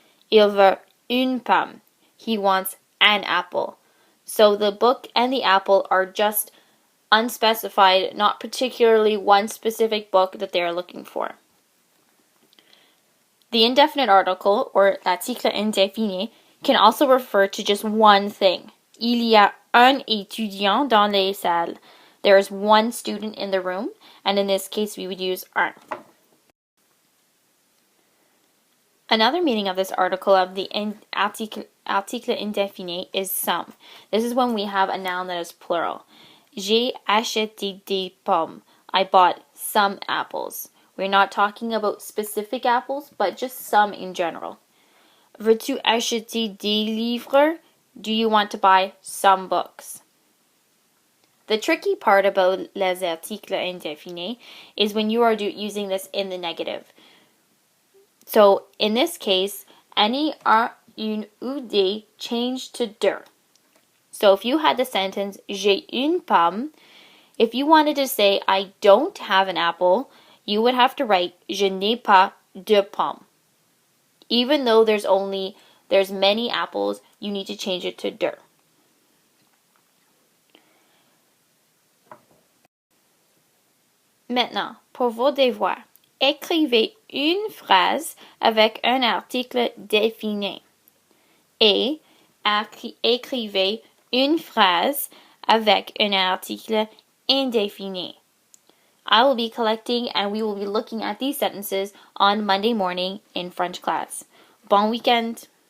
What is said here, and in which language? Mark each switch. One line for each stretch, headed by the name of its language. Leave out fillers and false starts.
French: Il veut une pomme.
English: He wants an apple. So the book and the apple are just unspecified, not particularly one specific book that they are looking for. The indefinite article, or l'article indéfini, can also refer to just one thing.
French: Il y a un étudiant dans les salles.
English: There is one student in the room, and in this case we would use un. Another meaning of this article of the article indéfini is some. This is when we have a noun that is plural.
French: J'ai acheté des pommes.
English: I bought some apples. We're not talking about specific apples, but just some in general.
French: Veux-tu acheter des livres?
English: Do you want to buy some books? The tricky part about les articles indéfinis is when you are using this in the negative. So in this case, any, un, une, ou des change to de. So if you had the sentence
French: j'ai une pomme,
English: if you wanted to say I don't have an apple, you would have to write
French: je n'ai pas de pomme.
English: Even though there's many apples, you need to change it to de.
French: Maintenant, pour vos devoirs, écrivez une phrase avec un article défini et écrivez une phrase avec un article indéfini.
English: I will be collecting and we will be looking at these sentences on Monday morning in French class.
French: Bon weekend!